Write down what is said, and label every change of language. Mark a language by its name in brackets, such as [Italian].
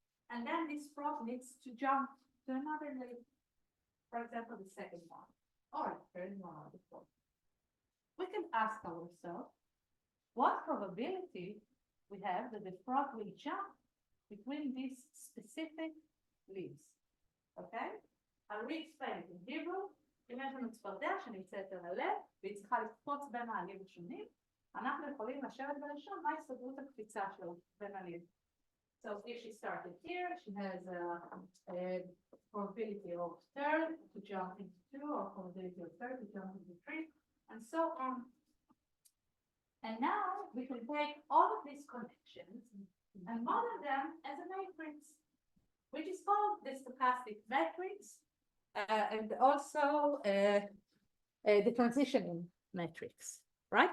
[English] And then this frog needs to jump to another leaf, for example, the second one, or the third one, or the fourth. We can ask ourselves, what probability we have that the frog will jump between these specific leaves, okay? I'll re-explain it in Hebrew. [Hebrew] אם יש לנו צפרדע שנמצאת על הלב, והיא צריכה לקפוץ בין העלים השונים, אנחנו יכולים לשבת ולשאול מה הסתברות הקפיצה שלו בין העלים. [English] So if she started here, she has a probability of third to jump into two, or probability of third to jump into three, and so on. And now we can take all of these connections and model them as a matrix, which is called the stochastic matrix, and also the transitioning matrix, right?